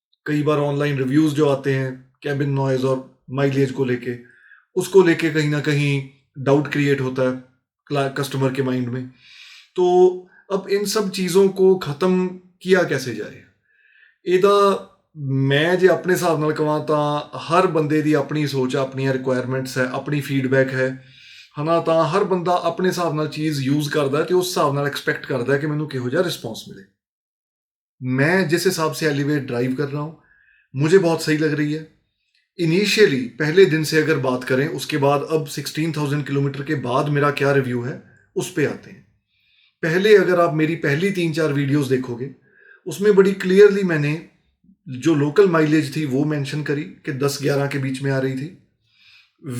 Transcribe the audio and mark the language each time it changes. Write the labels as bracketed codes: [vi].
[hi] कई बार online reviews जो आते हैं कैबिन नॉइज और माइलेज को लेके, उसको लेके कहीं ना कहीं डाउट क्रिएट होता है कस्टमर के माइंड में। तो अब इन सब चीज़ों को ख़त्म किया कैसे जाए, [pa] ਇਹਦਾ मैं जे अपने हिसाब ਨਾਲ ਕਹਾਂ ਤਾਂ हर बंदे ਦੀ ਆਪਣੀ ਸੋਚ ਹੈ, ਆਪਣੀਆਂ ਰਿਕੁਆਇਰਮੈਂਟਸ ਹੈ, ਆਪਣੀ ਫੀਡਬੈਕ ਹੈ ਹਨਾ। ਤਾਂ ਹਰ ਬੰਦਾ ਆਪਣੇ ਹਿਸਾਬ ਨਾਲ ਚੀਜ਼ ਯੂਜ਼ ਕਰਦਾ ਹੈ ਤੇ ਉਸ ਹਿਸਾਬ ਨਾਲ ਐਕਸਪੈਕਟ ਕਰਦਾ ਹੈ ਕਿ ਮੈਨੂੰ ਕਿਹੋ ਜਿਹਾ ਰਿਸਪੌਂਸ ਮਿਲੇ। [hi] मैं जिस हिसाब से एलिवेट ड्राइव कर रहा हूँ मुझे बहुत सही लग रही है। इनिशियली पहले दिन से अगर बात करें, उसके बाद अब 16,000 किलोमीटर के बाद मेरा क्या रिव्यू है उस पे आते हैं। पहले अगर आप मेरी पहली 3-4 वीडियोस देखोगे, उसमें बड़ी क्लियरली मैंने जो लोकल माइलेज थी वो मेंशन करी कि 10-11 के बीच में आ रही थी।